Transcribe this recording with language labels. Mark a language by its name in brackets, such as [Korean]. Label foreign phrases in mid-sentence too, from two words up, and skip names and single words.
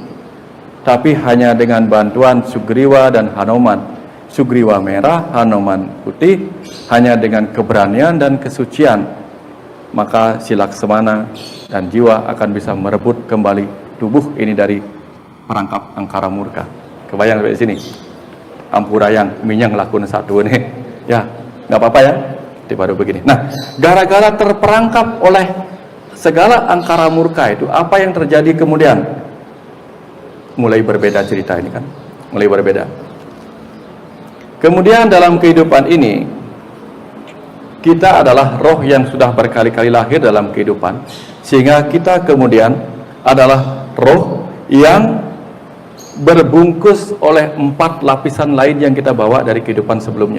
[Indonesian] Tapi hanya dengan bantuan Sugriwa dan Hanuman, Sugriwa merah, Hanuman putih, hanya dengan keberanian dan kesucian, maka si Laksamana dan jiwa akan bisa merebut kembali tubuh ini dari perangkap angkara murka. Kebayang sampai sini? Ampurayang minyang lakun satu nih. Ya, nggak apa-apa ya. Baru begini. Nah, gara-gara terperangkap oleh segala angkara murka itu, apa yang terjadi kemudian? Mulai berbeda cerita ini kan, mulai berbeda. Kemudian dalam kehidupan ini, kita adalah roh yang sudah berkali-kali lahir dalam kehidupan, sehingga kita kemudian adalah roh yang berbungkus oleh 4 lapisan lain yang kita bawa dari kehidupan sebelumnya.